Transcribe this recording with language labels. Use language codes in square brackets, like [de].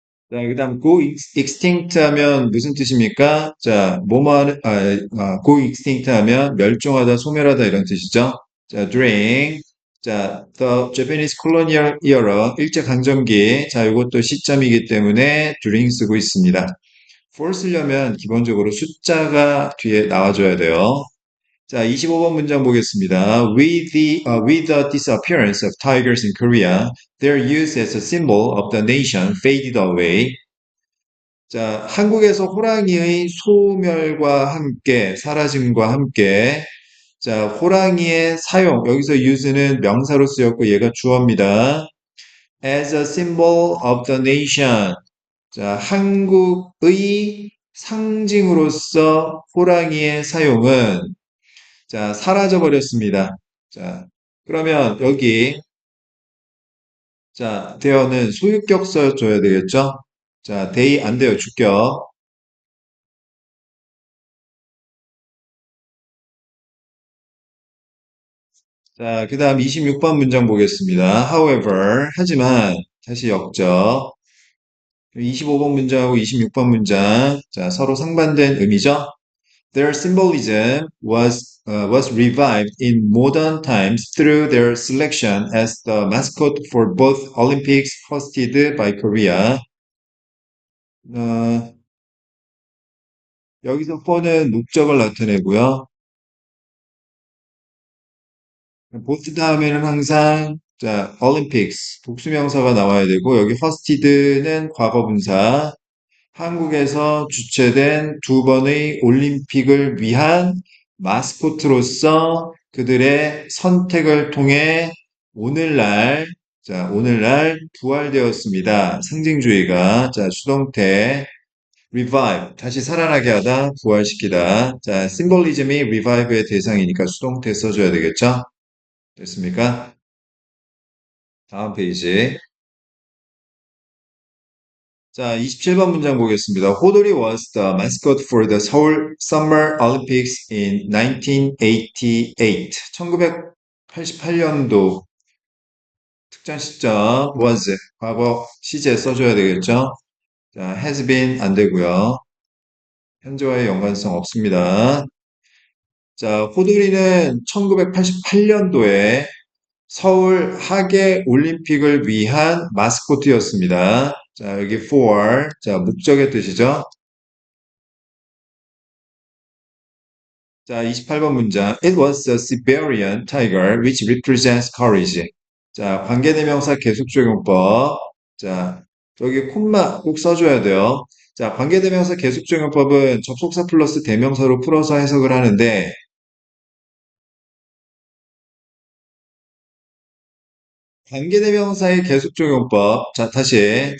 [ko] 자, 그다음 [en] go extinct [ko] 하면 무슨 뜻입니까? 자, [en] go extinct [ko] 하면 멸종하다, 소멸하다 이런 뜻이죠. [en] 자, during 자, the Japanese colonial era [ko] 일제 강점기. 자, 이것도 시점이기 때문에 during 쓰고 있습니다. for 쓰려면 기본적으로 숫자가 뒤에 나와줘야 돼요. 자, 25번 문장 보겠습니다. [en] With the disappearance of tigers in Korea, their use as a symbol of the nation faded away. [ko] 자, 한국에서 호랑이의 소멸과 함께, 사라짐과 함께, 자, 호랑이의 사용, 여기서 use는 명사로 쓰였고 얘가 주어입니다. [en] As a symbol of the nation. [ko] 자, 한국의 상징으로서 호랑이의 사용은 자, 사라져 버렸습니다. 자, 그러면 여기 자, 대어는 소유격 써줘야 되겠죠? 자, they 안 돼요. 주격. 자, 그 다음 26번 문장 보겠습니다. However, 하지만, 다시 역적. 25번 문장하고 26번 문장. 자, 서로 상반된 의미죠? [en] Their symbolism was revived in modern times through their selection as the mascot for both Olympics hosted by Korea. [ko] 어, 여기서 for는 목적을 나타내고요. 보스 다음에는 항상 자, Olympics 복수명사가 나와야 되고 여기 hosted는 과거분사. 한국에서 주최된 두 번의 올림픽을 위한 마스코트로서 그들의 선택을 통해 오늘날 자, 오늘날 부활되었습니다. 상징주의가 자, 수동태 revive 다시 살아나게 하다, 부활시키다. 자, 심볼리즘이 revive의 대상이니까 수동태 써줘야 되겠죠? 됐습니까? 다음 페이지. 자, 27번 문장 보겠습니다. [en] 호돌이 was the mascot for the Seoul Summer Olympics in 1988. [ko] 1988년도 특정 시점 was 과거 시제 써줘야 되겠죠? 자, [en] has been [ko] 안 되고요. 현재와의 연관성 없습니다. 자, 호돌이는 1988년도에 서울 하계 올림픽을 위한 마스코트였습니다. 자, 여기 for. 자, 목적의 뜻이죠. 자, 28번 문장. [en] It was a Siberian tiger which represents courage. [ko] 자, 관계대명사 계속적용법. 자, 저기 콤마 꼭 써줘야 돼요. 자, 관계대명사 계속적용법은 접속사 플러스 대명사로 풀어서 해석을 하는데, 관계대명사의 계속적용법. 자, 다시.